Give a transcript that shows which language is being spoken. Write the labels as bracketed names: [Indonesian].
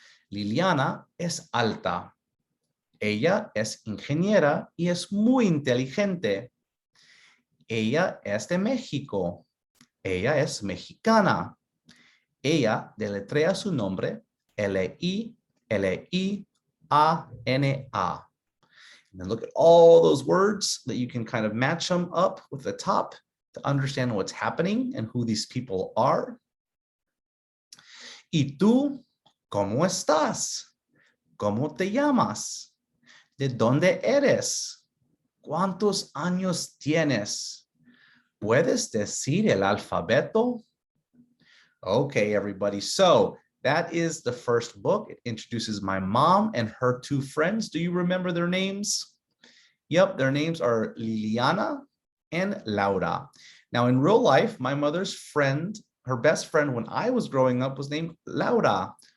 [Spanish] Liliana es alta. Ella es ingeniera y es muy inteligente. Ella es de México. Ella es mexicana. Ella deletrea su nombre Liliana. [English] And then look at all those words that you can kind of match them up with the top to understand what's happening and who these people are. [Spanish] ¿Y tú cómo estás? ¿Cómo te llamas? ¿De dónde eres? ¿Cuántos años tienes? ¿Puedes decir el alfabeto? [English] Okay, everybody. So that is the first book. It introduces my mom and her two friends. Do you remember their names? Yep, their names are Liliana and Laura. Now, in real life, my mother's friend, her best friend when I was growing up was named Laura.